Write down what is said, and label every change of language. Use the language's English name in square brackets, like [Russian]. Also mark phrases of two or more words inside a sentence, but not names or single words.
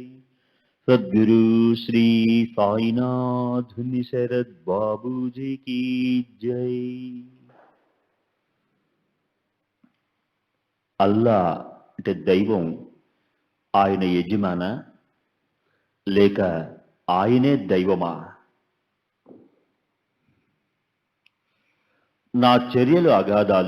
[Hindi] सद्गुरु श्री साईनाथ शरद बाबू जी की जय। [Telugu] అల్లా అంటే దైవం ఆయన యజమాన లేక ఆయనే దైవమా? నా చర్యలు అగాధాలు.